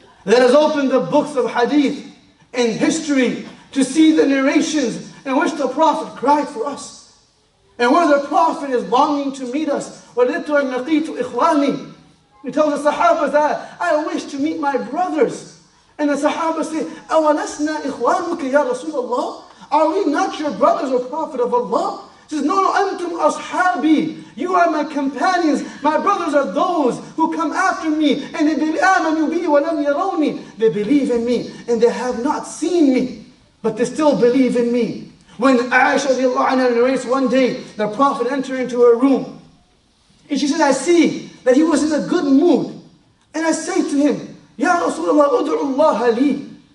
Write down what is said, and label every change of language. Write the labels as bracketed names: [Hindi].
[English] Let us open the books of hadith and history to see the narrations in which the Prophet cried for us. And where the Prophet is longing to meet us. [Arabic] وَلِدْتُ أَنْ لَقِيتُ إِخْوَانِي. [English] He tells the Sahaba that I wish to meet my brothers. And the Sahaba say, [Arabic] أَوَلَسْنَا إِخْوَانُكَ يَا رَسُولَ اللَّهِ. [English] Are we not your brothers, O Prophet of Allah? He says, no, [Arabic] أَنْتُمْ أَصْحَابِي. [English] You are my companions. My brothers are those who come after me. And they believe, [Arabic] آمَنُوا بِي وَلَمْ يَرَوْنِي. [English] They believe in me and they have not seen me, but they still believe in me. When Aisha radiallahu anha narrates one day, the Prophet entered into her room. And she said, I see that he was in a good mood. And I say to him, Ya Rasulullah, ud'u Allah li.